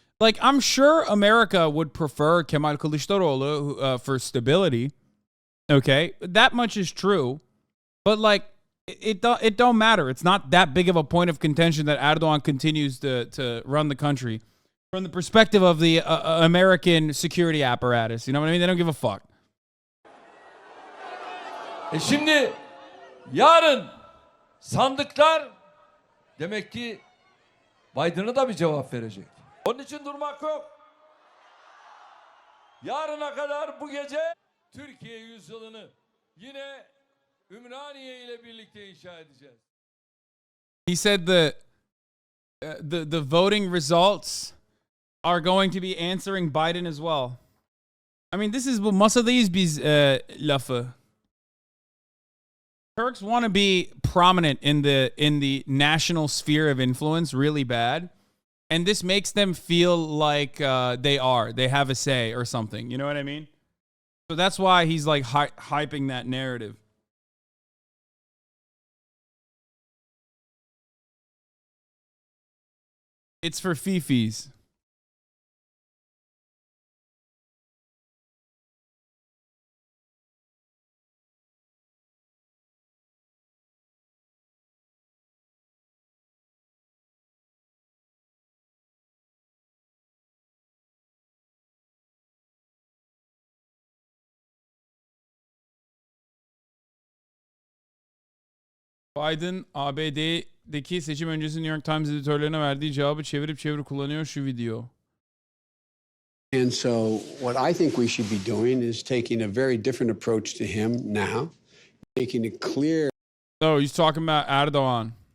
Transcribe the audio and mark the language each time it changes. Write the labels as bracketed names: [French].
[English] Like, I'm sure America would prefer Kemal Kılıçdaroğlu for stability. Okay? That much is true. But like, it don't matter. It's not that big of a point of contention that Erdogan continues to run the country from the perspective of the American security apparatus. You know what I mean? They don't give a fuck. [Turkish] Şimdi yarın sandıklar demek ki Biden'a da bir cevap verecek. Onun için durmak yok. Yarına kadar bu gece Türkiye yüzyılını yine Ümraniye ile birlikte inşa edeceğiz. [English] He said the voting results are going to be answering Biden as well. I mean, this is [Turkish] bu masadayız biz lafı. [English] Turks want to be prominent in the national sphere of influence really bad, and this makes them feel like they have a say or something. You know what I mean? So that's why he's like hyping that narrative. It's for fifis. [Turkish] Biden ABD'deki seçim öncesi New York Times editörlerine verdiği cevabı çevirip kullanıyor şu video. [English] And so what I think we should be doing is taking a very different approach to him now, making it clear. Oh, he's talking about Erdogan.